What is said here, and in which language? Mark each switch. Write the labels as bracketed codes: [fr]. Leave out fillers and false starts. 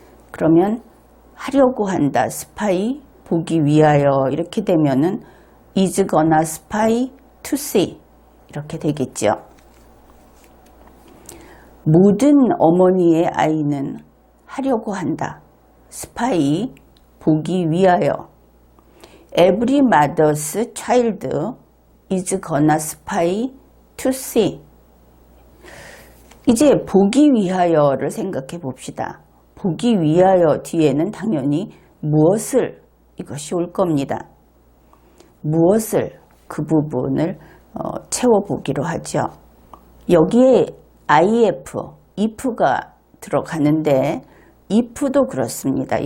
[ko] 그러면 하려고 한다, 스파이, 보기 위하여 이렇게 되면은 [en] is gonna spy to see [ko] 이렇게 되겠죠. 모든 어머니의 아이는 하려고 한다. spy, 보기 위하여. [en] Every mother's child is gonna spy to see. [ko] 이제 보기 위하여를 생각해 봅시다. 보기 위하여 뒤에는 당연히 무엇을 이것이 올 겁니다. 무엇을 그 부분을 채워보기로 하죠. 여기에 if가 들어가는데 if도 그렇습니다.